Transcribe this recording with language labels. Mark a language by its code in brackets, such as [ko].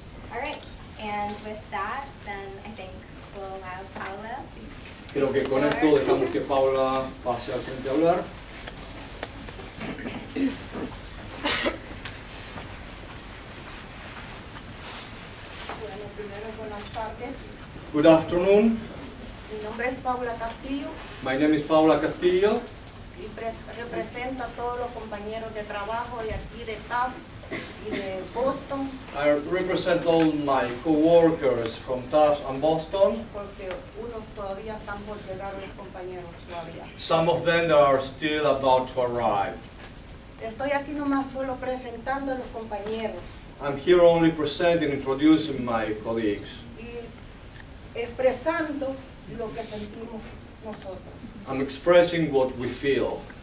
[en] All right, and with that, then I think we'll allow Paula. [es] Creo que con esto dejamos que Paula pase al frente a hablar. Bueno, primero buenas tardes. [en] Good afternoon. [es] Mi nombre es Paula Castillo [en] My name is Paula Castillo. [es] y represento a todos los compañeros de trabajo de aquí de Tufts y de Boston, [en] I represent all my co-workers from Tufts and Boston. [es] porque unos todavía están por llegar, los compañeros todavía. [en] Some of them are still about to arrive. [es] Estoy aquí nomás solo presentando a los compañeros [en] I'm here only presenting, introducing my colleagues. [es] y expresando lo que sentimos nosotros. [en] I'm expressing what we feel.